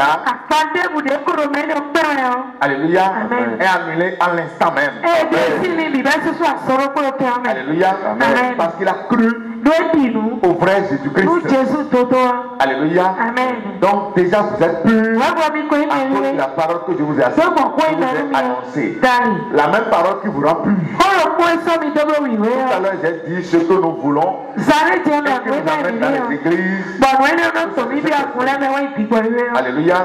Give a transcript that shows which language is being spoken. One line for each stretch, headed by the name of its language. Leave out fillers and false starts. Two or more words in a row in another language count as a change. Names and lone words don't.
Yoruba: Àpàdébùdé kúrò mẹ́lí ọ̀pẹ̀rẹ̀ ọ́. alléluia, Amen.
French: est annulée à l'instant même.
Yoruba: Èdè sí ni bìbẹ́ sísú àsọ̀rọ̀ kúrò kẹ́ ọmọ. Alléluia, Amen.
French: parce qu'il a cru
Yoruba: Lóòdì inú.
French: au vrai
Yoruba: Inú Jésus-Christ. Jésù dodo wa. Alléluia. Amen.
French: Donc déjà vous êtes purs à cause Amen. de la parole que je vous ai annoncée. La même parole qui vous rend purs. Tout à l'heure j'ai dit ce que nous voulons et qui nous amène dans les églises. Alléluia.